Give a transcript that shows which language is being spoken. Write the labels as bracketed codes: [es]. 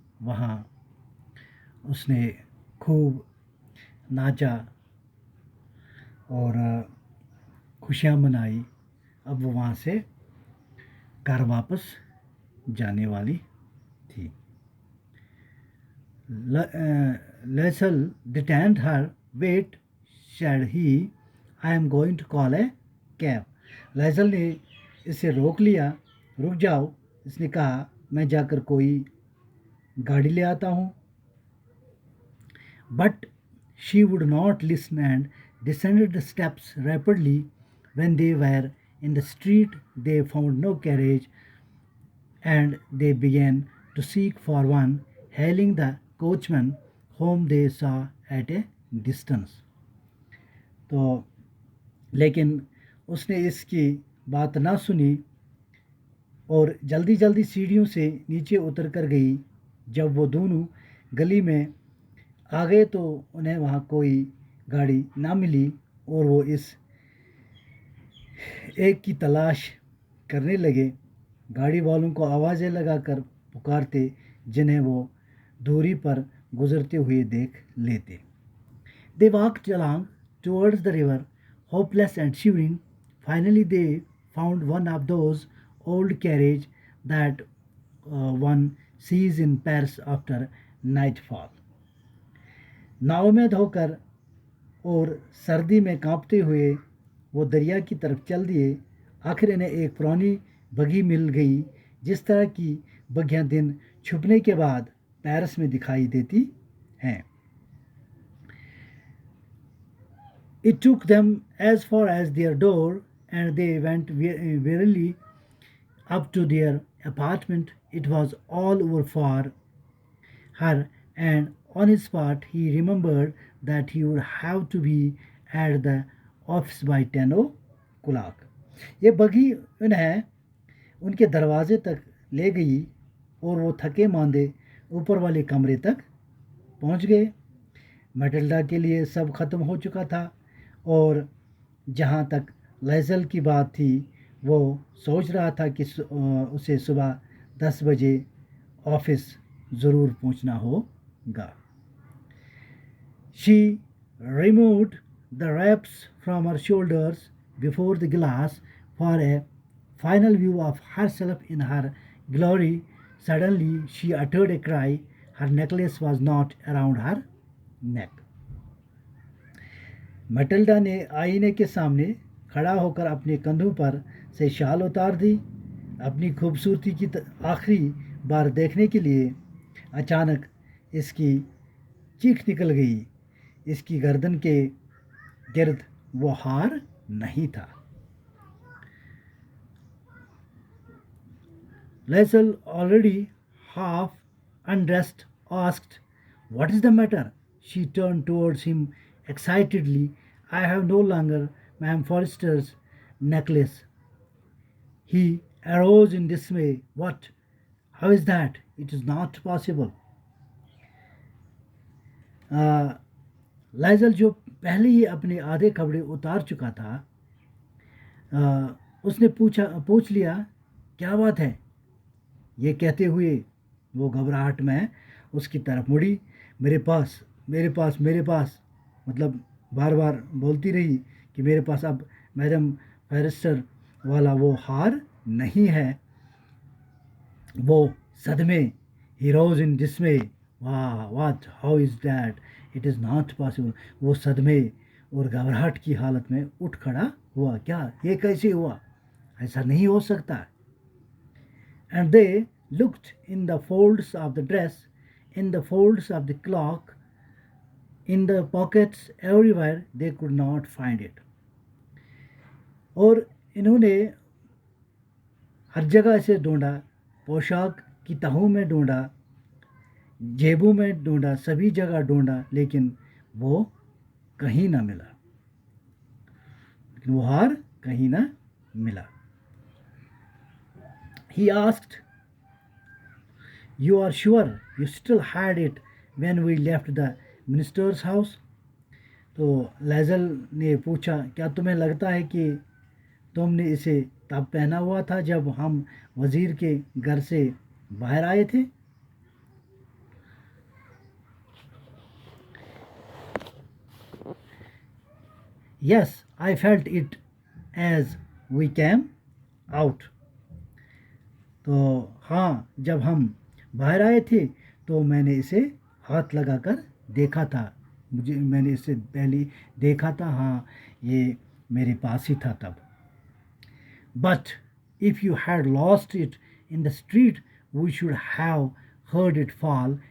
[hi] वहाँ उसने खूब नाचा और खुशियाँ मनाई। अब वो वहाँ से घर वापस जाने वाली थी। [en] Lassell detained her. Wait, said he, I am going to call a cab. [hi] लैसल ने इसे रोक लिया। रुक जाओ, इसने कहा, मैं जाकर कोई गाड़ी ले आता हूँ। [en] But she would not listen and descended the steps rapidly. When they were in the street, they found no carriage and they began to seek for one, hailing the coachman whom they saw at a distance. [hi] तो लेकिन उसने इसकी बात ना सुनी और जल्दी जल्दी सीढ़ियों से नीचे उतर कर गई। जब वो दोनों गली में आ गए तो उन्हें वहाँ कोई गाड़ी ना मिली और वो इस एक की तलाश करने लगे। गाड़ी वालों को आवाज़ें लगाकर पुकारते जिन्हें वो दूरी पर गुजरते हुए देख लेते। [en] They walked along towards the river, hopeless and shivering. Finally, they found one of those old carriages that one sees in Paris after nightfall. [hi] नाव में धोकर और सर्दी में कांपते हुए वो दरिया की तरफ चल दिए। आखिर इन्हें एक पुरानी बगी मिल गई, जिस तरह की बगियां दिन छुपने के बाद पेरिस में दिखाई देती हैं। [en] It took them as far as their door, and they went wearily up to their apartment. It was all over for her, and on his part, he remembered that he would have to be at the office by 10 o'clock. [hi] ये बगी उन्हें उनके दरवाजे तक ले गई और वो थके मांदे ऊपर वाले कमरे तक पहुंच गए। मैटिल्डा के लिए सब खत्म हो चुका था और जहाँ तक लैसल की बात थी, वो सोच रहा था कि उसे सुबह 10 बजे ऑफिस ज़रूर पहुंचना होगा। [en] She removed the wraps from her shoulders before the glass for a final view of herself in her glory. Suddenly she uttered a cry. Her necklace was not around her neck. [hi] Matilda ने आईने के सामने खड़ा होकर अपने कंधों पर से शाल उतार दी। अपनी खूबसूरती की आखिरी बार देखने के लिए अचानक इसकी चीख निकल गई। इसकी गर्दन के गिर्द वो हार नहीं था। [en] Lassell, already half undressed, asked, "What is the matter?" She turned towards him excitedly. "I have no longer Ma'am Forrester's necklace." He arose in dismay. "What? How is that? It is not possible." [hi] Lizol जो पहले ही अपने आधे कपड़े उतार चुका था, उसने पूछ लिया, क्या बात है? ये कहते हुए वो घबराहट में उसकी तरफ मुड़ी। मेरे पास मेरे पास मेरे पास मतलब बार बार बोलती रही कि मेरे पास अब मैडम फॉरेस्टर वाला वो हार नहीं है। वो सदमे, [en] he rose in dismay. वाह, what, how is that? It is not possible. [hi] वो सदमे और घबराहट की हालत में उठ खड़ा हुआ। क्या, ये कैसे हुआ? ऐसा नहीं हो सकता। [en] And they looked in the folds of the dress, in the folds of the cloak, in the pockets, everywhere. They could not find it. [hi] और इन्होंने हर जगह से ढूंढा, पोशाक की तहों में ढूंढा, जेबों में ढूंढा, सभी जगह ढूंढा, लेकिन वो कहीं ना मिला। लेकिन वो हार कहीं ना मिला। [en] He asked, "You are sure you still had it when we left the minister's house?" [hi] तो लैजल ने पूछा, क्या तुम्हें लगता है कि तुमने इसे तब पहना हुआ था जब हम वजीर के घर से बाहर आए थे? [en] Yes, I felt it as we came out. [hi] तो हाँ, जब हम बाहर आए थे तो मैंने इसे हाथ लगाकर देखा था। मैंने इसे पहले देखा था, हाँ, ये मेरे पास ही था तब। [en] But if you had lost it in the street, we should have heard it fall.